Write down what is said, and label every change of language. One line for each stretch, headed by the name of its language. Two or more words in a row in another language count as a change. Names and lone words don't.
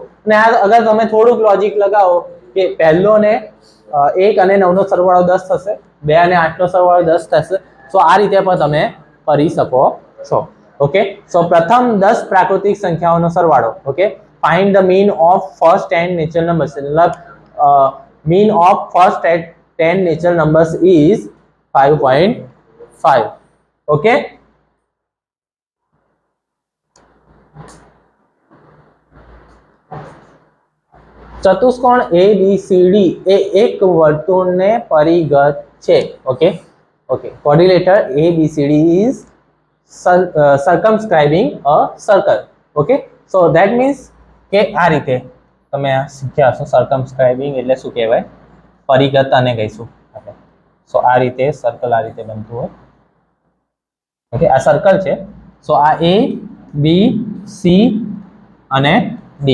Gujarati: અને આ અગર તમે થોડુંક લોજિક લગાવો કે પહેલો ને 1 અને 9 નો સરવાળો 10 થશે, 2 અને 8 નો સરવાળો 10 થશે. સો આ રીતે પણ તમે કરી શકો છો. ઓકે, સો પ્રથમ 10 પ્રાકૃતિક સંખ્યાઓનો સરવાળો.
English: Okay, find the mean of first 10 natural numbers. મતલબ mean of first 10 natural numbers is 5.5.
Gujarati: okay, ચતુષ્કોણ ABCD એ એક વર્તુળને પરિગત છે. ઓકે ઓકે,
English: quadrilateral ABCD is circumscribing a circle.
Gujarati: ઓકે,
English: so that means
Gujarati: કે આ રીતે તમે શીખ્યા છો. સર્કમસ્ક્રાઇબિંગ એટલે શું કહેવાય? પરિગત આને કહીશું આપણે. સો આ રીતે સર્કલ આ રીતે બનતું હોય. ઓકે, આ સર્કલ છે. સો આ A B C અને D.